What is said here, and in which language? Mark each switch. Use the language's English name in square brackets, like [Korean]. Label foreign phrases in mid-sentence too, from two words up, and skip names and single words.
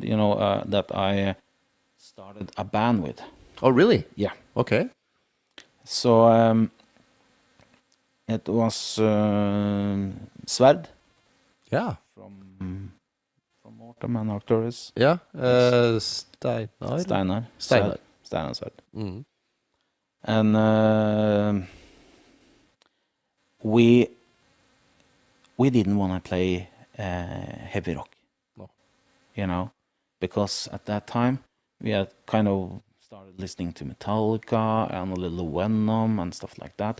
[English] That I started a band with. Oh, really? Yeah. Okay. So it was Sverd Yeah. from Autumn and Arcturus. Yeah. Steinar. Steinar. Steinar. Steinar Sverd. Mm. And we didn't want to play heavy rock. No. Because at that time we had kind of started listening to Metallica and a little Venom and stuff like that.